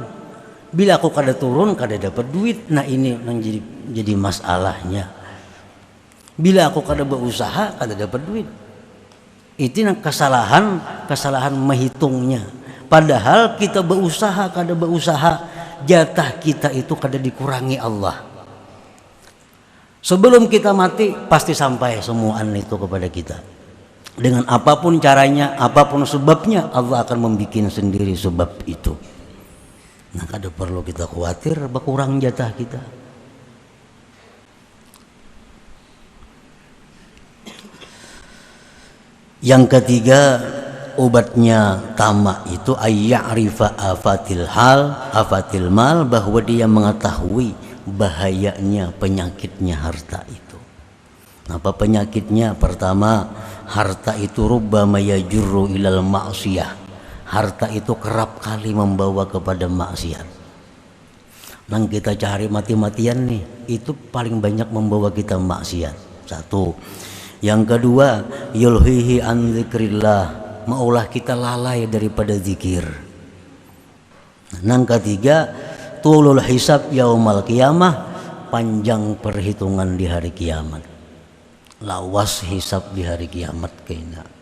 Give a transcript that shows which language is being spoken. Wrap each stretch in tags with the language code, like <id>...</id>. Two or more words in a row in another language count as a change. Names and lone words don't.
<bjn>Bila aku kada turun, kada dapat duit. Nah, ini yang jadi masalahnya. Bila aku kada berusaha, kada dapat duit. Itu nang kesalahan menghitungnya. Padahal kita berusaha, kada berusaha, jatah kita itu kada dikurangi Allah. Sebelum kita mati, pasti sampai semuaan itu kepada kita. Dengan apapun caranya, apapun sebabnya, Allah akan membuat sendiri sebab itu. Nah, kada perlu kita khawatir berkurang jatah kita. Yang ketiga, obatnya tamak itu</bjn> <ar>أن يعرف آفة المال,</ar> <bjn>bahwa dia mengetahui bahayanya penyakitnya harta itu. Apa penyakitnya? Pertama, harta itu</bjn> <ar>ربما يجر إلى المعصية.</ar> <bjn>Harta itu kerap kali membawa kepada maksiat. Nang kita cari mati-matian nih, itu paling banyak membawa kita maksiat. Satu. Yang kedua,</bjn> <ar>يلهيه عن ذكر الله,</ar> <bjn>maulah kita lalai daripada zikir. Nang ketiga,</bjn> <ar>طول الحساب يوم القيامة,</ar> <bjn>panjang perhitungan di hari kiamat. Lawas hisab di hari kiamat kayaknya.</bjn>